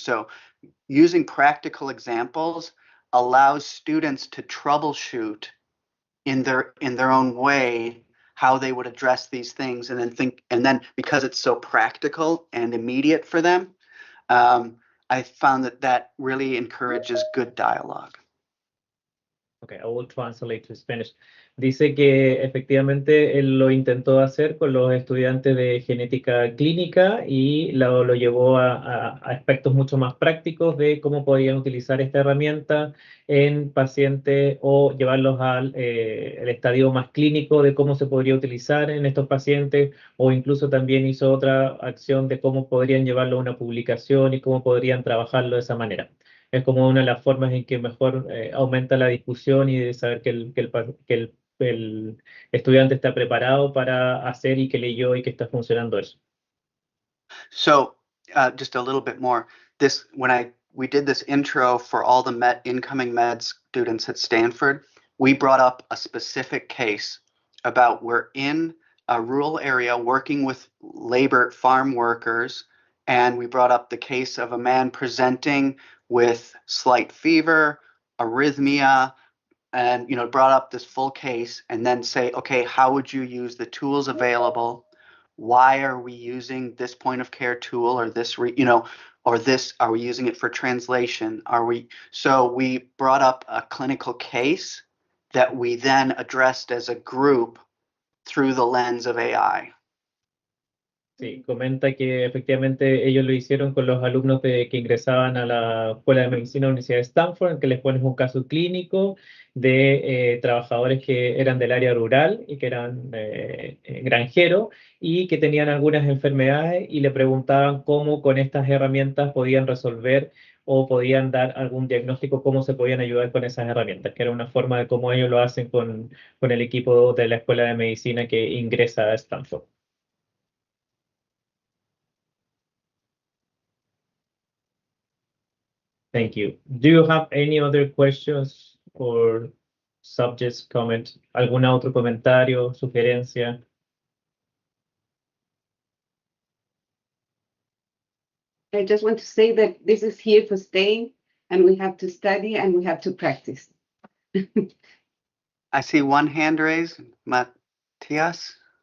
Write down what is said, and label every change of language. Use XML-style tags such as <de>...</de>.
<en>So using practical examples allows students to troubleshoot in their own way how they would address these things, and then because it's so practical and immediate for them, I found that really encourages good dialogue. Okay, I will translate to Spanish.</en> <es>Dice que efectivamente él lo intentó hacer con los estudiantes de genética clínica y lo llevó a aspectos mucho más prácticos de cómo podían utilizar esta herramienta en pacientes o llevarlos al el estadio más clínico de cómo se podría utilizar en estos pacientes, o incluso también hizo otra acción de cómo podrían llevarlo a una publicación y cómo podrían trabajarlo de esa manera. Es como una de las formas en que mejor aumenta la discusión y de saber el estudiante está preparado para hacer y que leyó y que está funcionando eso.</es> <en>So just a little bit more. We did this intro for all the incoming med students at Stanford, we brought up a specific case about we're in a rural area working with labor farm workers, and we brought up the case of a man presenting with slight fever, arrhythmia, and brought up this full case, and then say, okay, how would you use the tools available? Why are we using this point of care tool, or this or this, are we using it for translation? So we brought up a clinical case that we then addressed as a group through the lens of AI.</en> <es>Sí, comenta que efectivamente ellos lo hicieron con los alumnos que ingresaban a la Escuela de Medicina de la Universidad de Stanford, en que les pones un caso clínico de trabajadores que eran del área rural y que eran granjeros y que tenían algunas enfermedades, y le preguntaban cómo con estas herramientas podían resolver o podían dar algún diagnóstico, cómo se podían ayudar con esas herramientas, que era una forma de cómo ellos lo hacen con el equipo de la Escuela de Medicina que ingresa a Stanford.</es> <en>Thank you. Do you have any other questions or subjects, comment?</en> <es>¿Algún otro comentario, sugerencia?</es> <en>I just want to say that this is here for staying, and we have to study and we have to practice. I see one hand raised, Matthias.</en>